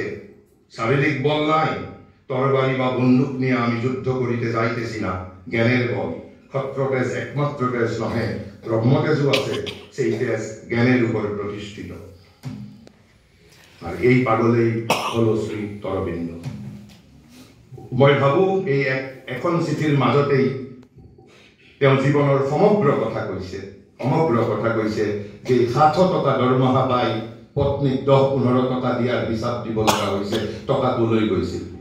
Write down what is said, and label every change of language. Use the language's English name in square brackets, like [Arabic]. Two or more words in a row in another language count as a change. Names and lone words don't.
[Bangla] শারীরিক বল নাই, তরবারি বা বন্দুক নিয়ে আমি যুদ্ধ করিতে যাইতেছি না। জ্ঞানের বল। ক্ষত্রতেজ একমাত্র তেজ নহে, ব্রহ্মতেজও আছে। সেই তেজ জ্ঞানের উপর প্রতিষ্ঠিত। আর এই পাগলেই হল শ্রী অরবিন্দ। [Assamese] মই ভাবো এই এখন চিঠিৰ মাজতেই তেওঁ জীৱনৰ সমগ্ৰ কথা কৈছে যে 700 টকা দৰমহা পাই পত্নীক 10-15 টকা দিয়াৰ হিচাপ দিব লগা হৈছে, টকাটো লৈ গৈছিল।